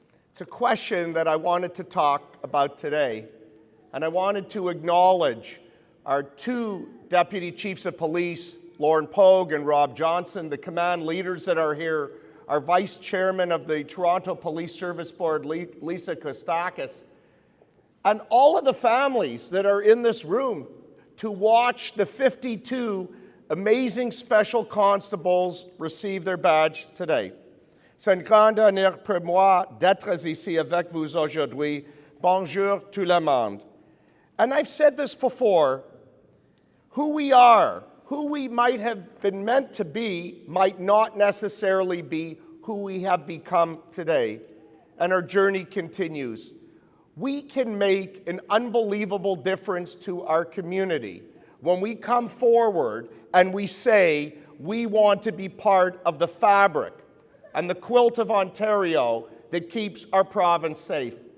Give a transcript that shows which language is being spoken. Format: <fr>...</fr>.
<en>It's a question that I wanted to talk about today, and I wanted to acknowledge our two Deputy Chiefs of Police, Lauren Pogue and Rob Johnson, the command leaders that are here, our Vice Chairman of the Toronto Police Service Board, Lisa Kostakis, and all of the families that are in this room to watch the 52 amazing special constables receive their badge today.</en> <fr>C'est un grand honneur pour moi d'être ici avec vous aujourd'hui. Bonjour tout le monde.</fr> <en>And I've said this before, who we are, who we might have been meant to be, might not necessarily be who we have become today. And our journey continues. We can make an unbelievable difference to our community when we come forward and we say we want to be part of the fabric and the quilt of Ontario that keeps our province safe.</en>